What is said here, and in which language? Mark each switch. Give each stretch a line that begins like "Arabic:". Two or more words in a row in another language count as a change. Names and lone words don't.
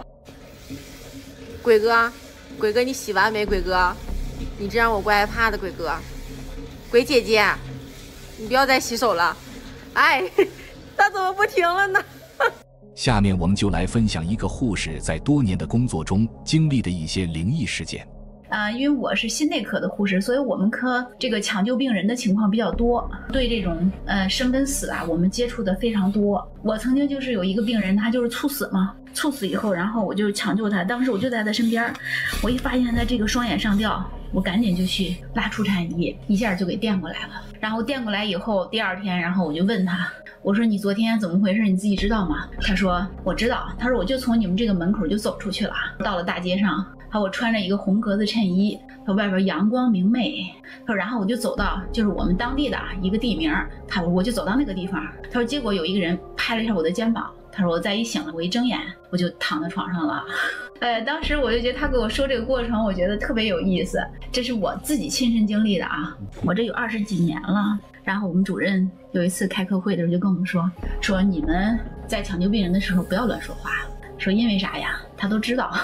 Chinese: 鬼哥，鬼哥，你洗完沒？鬼哥，你這讓我怪害怕的，鬼哥。鬼姐姐，你不要再洗手了。哎，他怎麼不停了呢？下面我們就來分享一個護士在多年的工作中經歷的一些靈異事件。因為我是心內科的護士，所以我們科這個搶救病人的情況比較多，對這種生跟死啊，我們接觸的非常多。我曾经就是有一個病人，他就是猝死嘛，猝死以後，然後我就搶救他，當時我就在他身邊，我一發現他這個雙眼上吊，我趕緊就去拉除產儀，一下就給電過來了。然後電過來以後，第二天，然後我就問他，我說你昨天怎麼回事？你自己知道嗎？他說我知道。他說我就從你們这個門口就走出去了，到了大街上。他说我穿着一個紅格子襯衣，他外邊陽光明媚。他說然後我就走到就是我們當地的一個地名，他說我就走到那個地方。他說結果有一個人拍了一下我的肩膀，他說我再一醒了，我一睜眼我就躺在床上了。當時我就覺得他給我說這個過程，我覺得特別有意思，這是我自己親身經歷的啊，我這有20幾年了。然後我們主任有一次開課會的時候就跟我們說你們在搶救病人的時候不要亂說話，說因為啥呀？他都知道。